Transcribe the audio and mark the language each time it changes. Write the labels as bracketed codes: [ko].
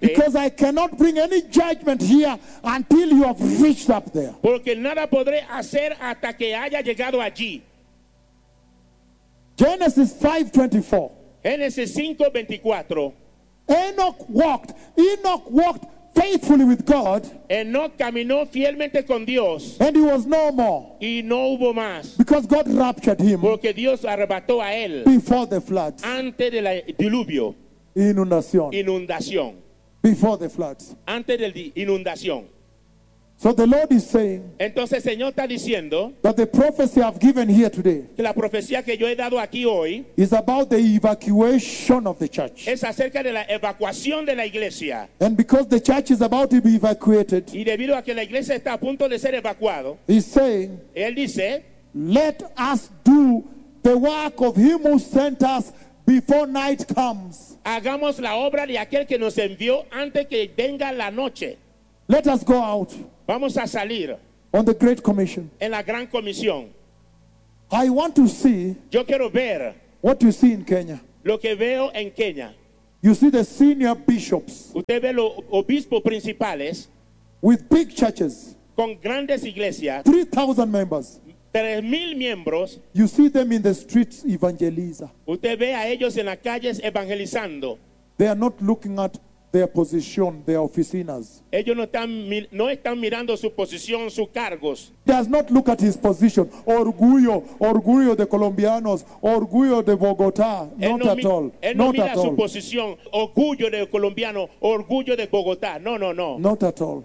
[en] Because I cannot bring any judgment here until you have reached up there. [es] Porque nada podré hacer hasta que haya llegado allí. [en] Genesis 5:24. Genesis 5:24. Enoch walked faithfully with God. [es] Enoch caminó fielmente con Dios. [en] And he was no more. [es] Y no hubo más. [en] Because God raptured him. [es] Porque Dios arrebató a él. [en] Before the flood. [es] Antes del diluvio. Inundación. Inundación. [en] before the floods. [es] Antes de la inundación. [en] So the Lord is saying, [es] entonces el Señor está diciendo, [en] that the prophecy I've given here today, [es] que la profecía que yo he dado aquí hoy, [en] is about the evacuation of the church. [es] Es acerca de la evacuación de la iglesia. [en] And because the church is about to be evacuated, [es] y debido a que la iglesia está a punto de ser evacuado, [en] he's saying, [es] él dice, [en] let us do the work of him who sent us before night comes. [es] Hagamos la obra de aquel que nos envió antes que venga la noche. [en] Let us go out. [es] Vamos a salir. [en] On the Great Commission. [es] En la Gran Comisión. [en] I want to see. [es] Yo quiero ver. [en] What you see in Kenya. [es] Lo que veo en Kenia. [en] You see the senior bishops. [es] Usted ve los obispos principales. [en] With big churches. [es] Con grandes iglesias. [en] 3,000 members. [es] 3,000 miembros. [en] You see them in the streets evangeliza. [es] Usted ve a ellos en las calles evangelizando. [en] They are not looking at their position, their oficinas. [es] Ellos no están mirando su posición, sus cargos. [en] Does not look at his position. [es] Orgullo, orgullo de colombianos, orgullo de Bogotá. [en] Not at all. [es] Él no mira su posición. Orgullo de colombiano, orgullo de Bogotá. No. [en] Not at all.